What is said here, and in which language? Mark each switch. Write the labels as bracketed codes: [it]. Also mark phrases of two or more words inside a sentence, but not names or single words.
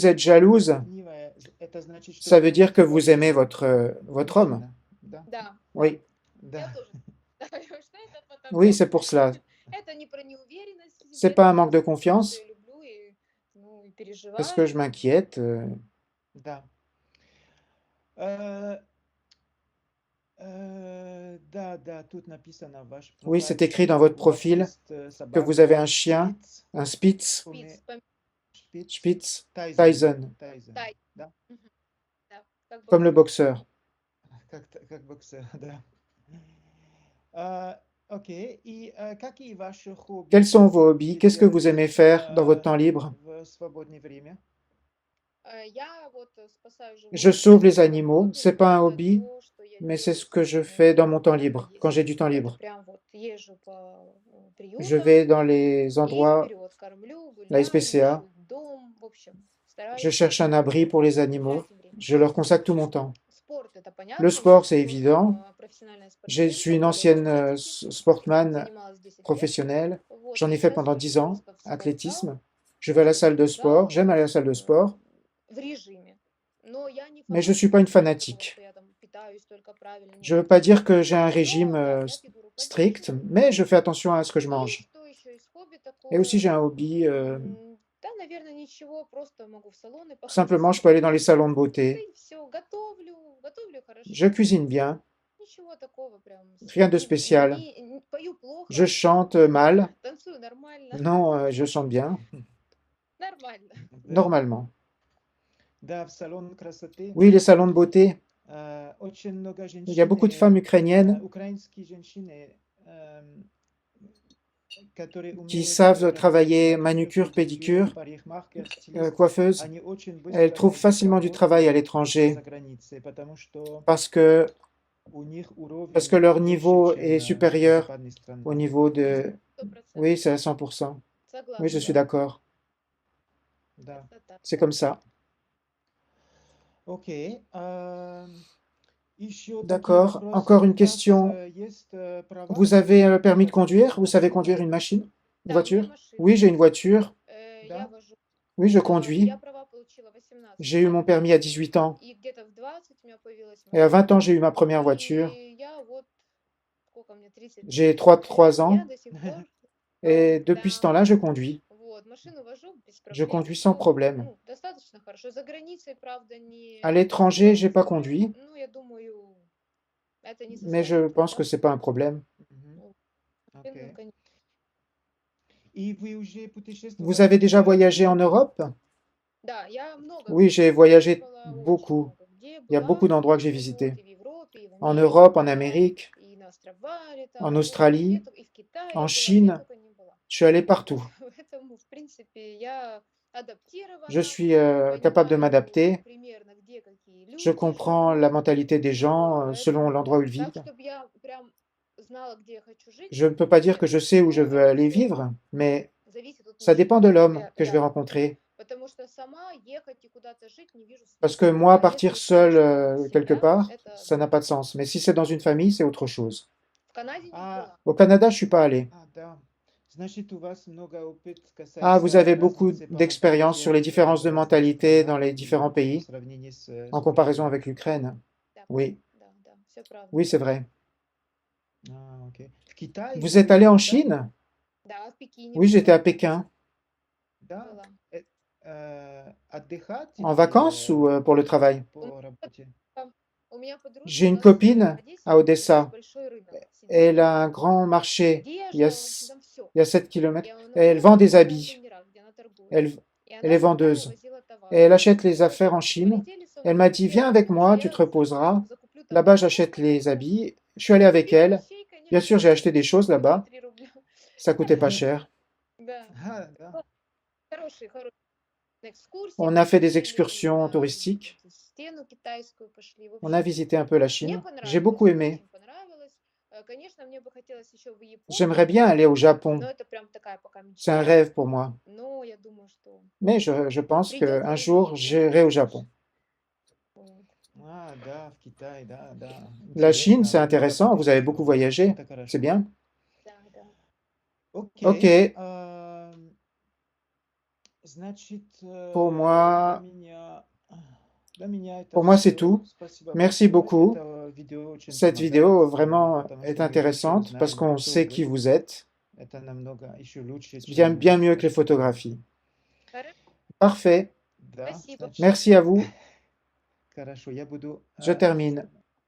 [ru] ревнивая, [fr] êtes jalouse, [ru] ревнивая, это значит, что [fr] ça [ru] вы [fr] veut dire que [ru] любите [fr] vous aimez votre homme. [ru] мужчина. Да? Да, да, [fr] Oui, [ru] я Да. тоже считаю, что это [fr] oui, [ru] потому. [fr] c'est pour cela. [ru] Это не про неуверенность в [fr] C'est [ru] себе, [fr] pas un [ru] это [fr] manque de [ru] просто потому, что [fr] confiance, [ru] я люблю и, ну, и [fr] parce que je [ru] переживаю. [fr] m'inquiète. [ru] Да. Э, да, тут написано в ваш [fr] Oui, c'est [ru] профиль, [fr] écrit dans [ru] что [fr] votre [ru] у вас [fr] profil [ru] есть [fr] que vous avez [ru] собака [fr] un chien, [ru] Спиц, [fr] un Spitz, [ru] Спиц, Шпиц, Spitz Тайзен, Tyson, Тайзен, тай. да? Мгм. Да, как [fr] comme le [ru] боксер. [fr] boxeur. [ru] как боксер, да. Окей. И какие ваши хобби [fr] Quels sont vos [ru] вы [fr] hobbies? Qu'est-ce que vous [ru] делаете [fr] aimez faire dans votre temps libre? [ru] в свободное время? Я вот спасаю [fr] Je [ru] животных, [fr] sauve les [ru] это [fr] animaux. [ru] хобби, [fr] C'est pas un [ru] это [fr] hobby, [ru] то, что я [fr] mais c'est [ru] делаю [fr] ce que je [ru] каждый [fr] fais [ru] день, [fr] dans mon temps [ru] когда [fr] libre, quand j'ai [ru] есть [fr] du temps [ru] силы. Это [fr] libre. [ru] прям вот езжу по [fr] Je [ru] приютам [fr] vais dans les [ru] и [fr] endroits, [ru] вперед кормлю, [fr] la [ru] гуляю, SPCA, ищу дом, в общем, [fr] je [ru] стараюсь [fr] cherche un abri pour les animaux, [ru] тратить время. [fr] je leur consacre tout mon temps. [ru] Спорт это [fr] Le [ru] понятно, я [fr] sport, c'est [ru] в прошлом [fr] évident. [ru] профессиональная [fr] Je suis [ru] спортсменка, [fr] une [ru] более [fr] ancienne [ru] 10 [fr] sportman [ru] занималась 10 лет, [fr] professionnelle. [ru] вот, [fr] J'en [ru] и [fr] ai fait [ru] сейчас [fr] pendant [ru] хожу [fr] 10 ans, [ru] просто в спортзал, [fr] athlétisme. Je vais à la salle de sport, j'aime aller à la salle de sport, [ru] в режиме. Но я не [fr] mais je ne suis [ru] фанатик [fr] pas une [ru] такого, [fr] fanatique. [ru] что я там питаюсь только правильно, [fr] Je ne [ru] нет. [fr] veux pas dire que j'ai un [ru] Но [fr] régime [ru] да, я фигуру [fr] strict, [ru] поддерживаю. [fr] mais je fais attention à ce que je [ru] И [fr] mange. [ru] что еще из хобби [fr] Et aussi, [ru] такое? [fr] j'ai un hobby, [ru] Да, наверное, ничего, просто могу в салоны походить [fr] simplement, je peux aller dans les salons de [ru] да [fr] beauté. [ru] и все, готовлю [fr] Je [ru] хорошо, [fr] cuisine bien, [ru] ничего такого прям, [fr] rien de [ru] ну, [fr] spécial. [ru] пою [fr] Je [ru] плохо, [fr] chante mal. [ru] танцую нормально, [fr] Non, je chante bien, [ru] нормально. Да. [fr] normalement. [ru] Да, в салон красоты [fr] Oui, les salons de beauté. [ru] очень много [fr] Il y a beaucoup de femmes ukrainiennes [ru] украинские женщины, которые [fr] qui [ru] умеют [fr] savent [ru] работать [fr] travailler [ru] в [fr] manucure, pédicure, [ru] парикмахер, стилист, [fr] coiffeuse. [ru] они очень [fr] Elles [ru] быстро [fr] trouvent [ru] найдут [fr] facilement du [ru] работу [fr] travail à [ru] за [fr] l'étranger [ru] границей, потому что [fr] parce que, [ru] у них уровень [fr] parce que leur [ru] выше, [fr] niveau [ru] чем [fr] est [ru] в [fr] supérieur [ru] западных странах. [fr] au niveau de... 100%. Oui, c'est à 100%. [ru] Согласна. [fr] Oui, je suis [ru] Да. [fr] d'accord. [ru] Да. Это так. [fr] C'est comme ça. [ru] Окей. Еще такие [fr] D'accord. [ru] вопросы. [fr] Encore [ru] У [fr] une [ru] вас, [fr] question. [ru] есть права [fr] Vous avez [ru] на [fr] un permis de conduire? [ru] водительские [fr] Vous savez [ru] права? [fr] conduire une machine? Une [ru] Да, у меня [fr] voiture? [ru] машина [fr] Oui, j'ai une [ru] есть. [fr] voiture. [ru] Я Да? вожу. [fr] Oui, je [ru] Я [fr] conduis. [ru] права получила в 18 [fr] J'ai eu [ru] лет, [fr] mon permis à 18 ans. [ru] и где-то в 20 у меня появилась [fr] Et à 20 ans, [ru] машина. [fr] j'ai eu ma première voiture. [ru] И я вот, сколько мне, 30 лет, [fr] J'ai 3 ans. [ru] я до сих пор, [fr] Et depuis ce [ru] да, [fr] temps-là, je conduis. [ru] вот, машину вожу без [fr] Je [ru] проблем, [fr] conduis sans [ru] всё, [fr] problème. [ru] ну, достаточно хорошо. За границей, правда, не [fr] À l'étranger, j'ai pas [ru] особо, [fr] conduit, [ru] ну, я думаю, это не [fr] mais je [ru] составит [fr] pense que [ru] труда. [fr] c'est pas un problème. [ru] Мгм. Ну, Окей. конечно. И вы уже путешествовали [fr] Vous avez déjà voyagé en Europe? [ru] Да, я много [fr] Oui, [ru] где [fr] j'ai voyagé [ru] путешествовала, очень [fr] beaucoup. [ru] много где [fr] Il y a beaucoup [ru] была, [fr] d'endroits que j'ai [ru] вот, [fr] visités. [ru] и в Европе, и в [fr] En [ru] Америке [fr] Europe, en [ru] была, [fr] Amérique, [ru] и на островах летала, [fr] en [ru] в общем, где [fr] Australie, [ru] только, и в Китае [fr] en [ru] я была, где [fr] Chine. [ru] только не была. [fr] Je suis allé partout. [ru] Поэтому, в принципе, я [fr] Je [ru] адаптирована, [fr] suis capable de [ru] понимаю [fr] m'adapter. [ru] примерно, где какие [fr] Je [ru] люди [fr] comprends la [ru] живут, [fr] mentalité des gens selon [ru] поэтому [fr] l'endroit où ils [ru] так, [fr] vivent. [ru] чтобы я прям знала, где я хочу жить, [fr] Je ne peux pas dire que [ru] нет. [fr] je sais où je [ru] Ну, [fr] veux [ru] это [fr] aller [ru] всё [fr] vivre, mais [ru] зависит от [fr] ça dépend [ru] мужчины, [fr] de l'homme que je vais [ru] рядом. [fr] rencontrer. [ru] Потому что сама ехать и куда-то жить не вижу [fr] Parce que [ru] смысла. [fr] moi, [ru] А [fr] partir [ru] если [fr] seul [ru] встречу [fr] quelque [ru] себя, [fr] part, [ru] это [fr] ça n'a [ru] да. [fr] pas de sens. Mais si c'est dans une famille, c'est autre chose. [ru] В Канаде не А, была. [fr] Au Canada, je suis pas allé. [ru] да. Значит, у вас много опыт [fr] Ah, vous [ru] касается [fr] avez beaucoup [ru] разницы по [fr] d'expérience sur les [ru] менталитету [fr] différences de [ru] в разных [fr] mentalité dans [ru] странах [fr] les [ru] и [fr] différents [ru] в [fr] pays [ru] сравнении с [fr] en comparaison [ru] Украиной. [fr] avec l'Ukraine. [ru] Да, [fr] Oui, [ru] да, все правда. [fr] oui, c'est vrai. [ru] Окей. В Китае [fr] Vous êtes allé en [ru] да? [fr] Chine? [ru] Да, в Пекине [fr] Oui, j'étais à [ru] была. [fr] Pékin. [ru] Да? Была. Отдыхать [fr] En [ru] или [fr] vacances ou pour le travail? [ru] по работе? У меня подружка [fr] J'ai [ru] у [fr] une [ru] нас [fr] copine [ru] в Одессе [fr] à [ru] есть [fr] Odessa. [ru] большой рынок. [fr] Elle a un grand marché. Il y a, [ru] Одежда, в общем, там все. [fr] il y a 7 kilomètres. [ru] И она [fr] Elle vend des [ru] на [fr] habits. [ru] контейнерах, где она торгует. [fr] Elle, [ru] И [fr] elle [ru] она [fr] est [ru] всегда [fr] vendeuse. [ru] возила товар. [fr] Et elle achète [ru] И [fr] les affaires en Chine. [ru] полетели со [fr] Elle [ru] мной [fr] m'a dit, [ru] все, [fr] viens avec moi, [ru] что [fr] tu [ru] я [fr] te reposeras. [ru] закуплю там [fr] Là-bas, [ru] то, [fr] j'achète [ru] то, [fr] les [ru] то. [fr] habits. Je suis allé avec [ru] Купила [fr] elle. [ru] вещей, [fr] Bien [ru] конечно, [fr] sûr, j'ai acheté des choses là-bas. [ru] 3 рубля. [fr] Ça coûtait pas cher. [ru] Да. Да. Хорошие экскурсии. [fr] On a fait des [ru] посетили, [fr] excursions [ru] на [fr] touristiques. [ru] стену китайскую пошли. В [fr] On a [ru] общем, [fr] visité un peu la [ru] мне [fr] Chine. J'ai [ru] понравилось, beaucoup aimé. очень понравилось. Конечно, мне бы хотелось еще в Японию, [fr] J'aimerais bien aller au Japon. [ru] но это прям такая пока [fr] C'est un [ru] мечта. [fr] rêve pour moi. [ru] Но я думаю, что [fr] Mais je pense [ru] придет [fr] qu'un [ru] время, [fr] jour, [ru] и [fr] j'irai au [ru] я [fr] Japon. [ru] Вот. Да, в Китае, да. [fr] La Chine, c'est [ru] Интересно, много [fr] intéressant. Vous avez beaucoup [ru] путешествовали. [fr] voyagé. [ru] Это хорошо. [fr] C'est bien. [ru] Да, да. Окей. Ok. Значит, [fr] Pour moi, [ru] для меня это [fr] pour moi, c'est [ru] всё. [fr] tout. [ru] Спасибо [fr] Merci [ru] большое. [fr] beaucoup. [ru] Это видео очень [fr] Cette [ru] помогает, [fr] vidéo vraiment [ru] потому [fr] est [ru] что мы лучше [fr] intéressante parce [ru] узнаем, [fr] qu'on [ru] кто [fr] sait [ru] вы. [fr] qui vous êtes. [ru] Это намного еще лучше, [fr] Bien, [ru] чем [fr] bien mieux que les photographies. [ru] Хорошо. [fr] Parfait. [ru] Да, Спасибо. значит, [fr] Merci à vous. [ru] хорошо, я буду [fr] Je termine.